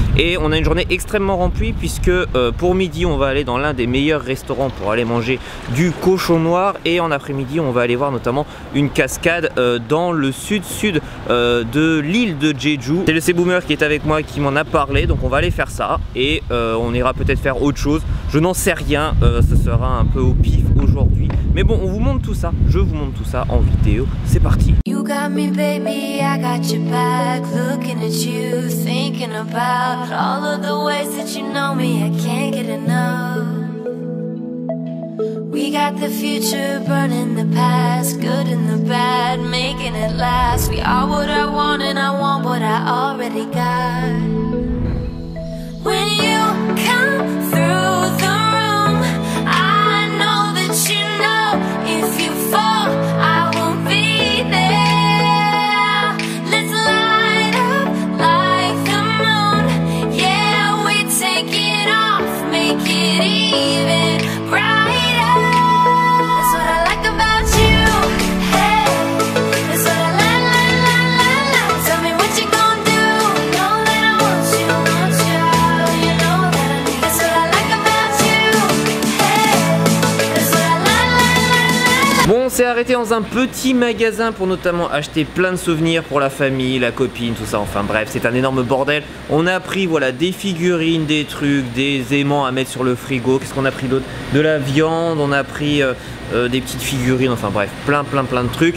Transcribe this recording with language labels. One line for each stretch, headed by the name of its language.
French: Et on a une journée extrêmement remplie puisque pour midi on va aller dans l'un des meilleurs restaurants pour aller manger du cochon noir, et en après-midi on va aller voir notamment une cascade dans le sud de l'île de Jeju. C'est le C-Boomer qui est avec moi qui m'en a parlé, donc on va aller faire ça et on ira peut-être faire autre chose, je n'en sais rien, ce sera un peu au pif aujourd'hui, mais bon on vous montre tout ça, je vous montre tout ça en vidéo, c'est parti.
English: You got me baby, I got your back, looking at you, thinking about all of the ways that you know me, I can't get enough. We got the future burning the past, good and the bad, making it last. We are what I want and I want what I already got. When you come through the room, I know that you know if you fall, I won't be there. Let's light up like the moon, yeah, we take it off, make it even brighter. That's what I like about you, hey, that's what I like. Tell me what you gonna do, know that I want you, you know that I need. That's what I like about you, hey, that's what I like. Bon,
French: s'est arrêté dans un petit magasin pour notamment acheter plein de souvenirs pour la famille, la copine, tout ça. Enfin bref, c'est un énorme bordel. On a pris voilà des figurines, des trucs, des aimants à mettre sur le frigo. Qu'est-ce qu'on a pris d'autre? De la viande, on a pris des petites figurines, enfin bref, plein de trucs.